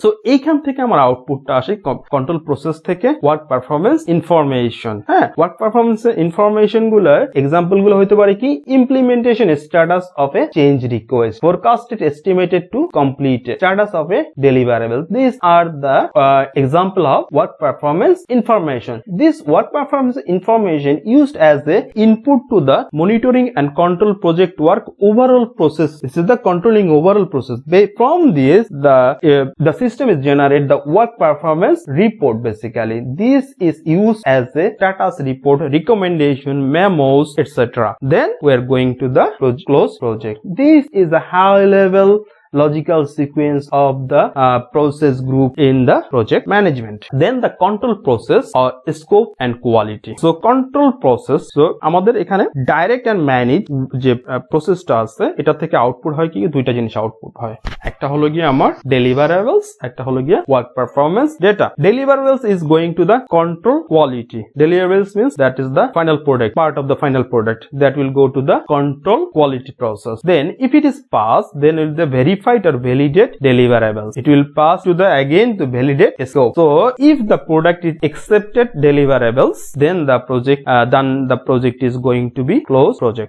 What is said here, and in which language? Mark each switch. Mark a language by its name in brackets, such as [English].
[Bangla] তো এইখান থেকে আমার আউটপুটটা আসে কন্ট্রোল প্রসেস থেকে ওয়ার্ক পারফরমেন্স ইনফরমেশন। [English] হ্যাঁ, work performance information [Bangla] গুলোর এক্সাম্পল গুলো হতে পারে কি, [English] Implementation status of a change request, forecasted estimated to completed, status of a deliverable. These are the example of work performance information. This work performance information used as the input to the monitoring and control project work overall process. This is the controlling overall process. From this, the system is generate the work performance report. Basically, this is used as a status report, recommendation, memos, etc. Then we are going to the close project. This is a high level logical sequence of the process group in the project management. Then the control process or scope and quality. So control process, so [Bangla] আমাদের এখানে direct and manage যে প্রসেসটা আছে এটা থেকে output হয় কি, দুইটা জিনিস আউটপুট হয়, একটা হলো গিয়ে আমার deliverables, একটা হলো গিয়ে work performance data. [English] Deliverables is going to the control quality. Deliverables means that is the final product, part of the final product that will go to the control quality process. Then if it is passed, then it will be verified specified or validate deliverables. It will pass to the again to validate scope. So if the product is accepted deliverables, then the project is going to be closed project.